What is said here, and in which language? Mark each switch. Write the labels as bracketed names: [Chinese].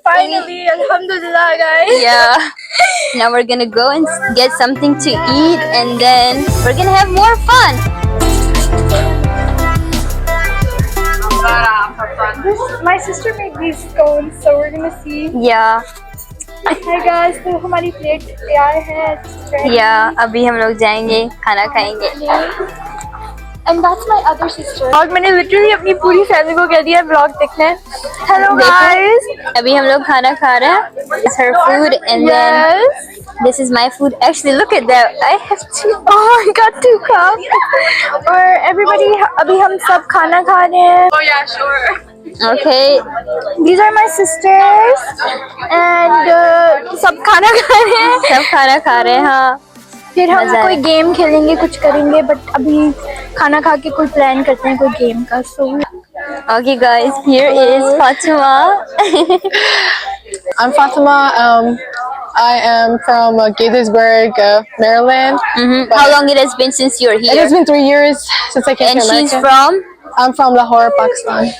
[English] alhamdulillah, guys. Yeah. Now we're gonna go and get something to eat, and then we're gonna have more fun. My sister made these scones, so we're gonna see. Yeah. Hi guys, [Hindi] तो हमारी plate तैयार है. [English] Yeah. [Hindi] अभी हम लोग जाएंगे खाना खाएंगे. [English] And that's my other sister. [Hindi] और मैंने literally अपनी पूरी फैमिली को कह दिया vlog देखने. [English] Hello guys. [Hindi] अभी हम लोग खाना खा रहे हैं. [English] It's her food, and then this is my food. Actually, look at that. I have two. Oh, I got 2 cups. [Hindi] और everybody अभी हम सब खाना खा रहे हैं. [English] Oh yeah, sure. Okay. These are my sisters. [Hindi] And सब खाना खा रहे हैं. सब खाना खा रहे हैं. हाँ. फिर हम कोई गेम खेलेंगे, कुछ करेंगे, बट अभी खाना खा के कोई प्लान करते हैं कोई गेम का. [English] So Okay guys, here is Fatima. I'm Fatima. I am from Gaithersburg, Maryland. How long it has been since you're here? It has been 3 years since I came And to America. she's from? I'm from Lahore, Pakistan.